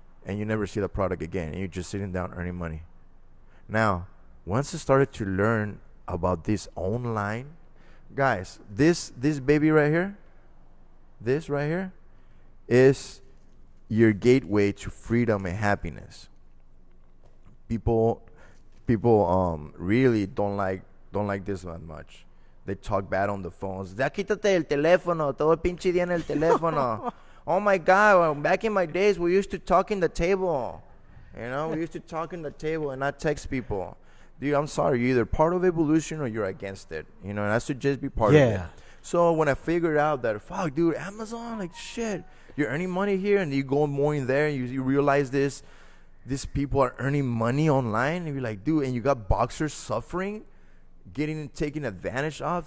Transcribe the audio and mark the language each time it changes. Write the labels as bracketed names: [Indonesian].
[English] And you never see the product again, and you're just sitting down earning money. Now, once I started to learn about this online, guys, this baby right here, this right here, is your gateway to freedom and happiness. People really don't like this that much. They talk bad on the phones. [Spanish] Ya quítate el teléfono, todo el pinche día en el teléfono. [English] Oh my God, back in my days, we used to talk in the table. We used to talk in the table and not text people. Dude, I'm sorry, you're either part of evolution or you're against it. And I suggest be part of it. So when I figured out that, fuck, dude, Amazon, like, shit, you're earning money here, and you go more in there, and you realize these people are earning money online, and you're like, dude, and you got boxers suffering, taken advantage of.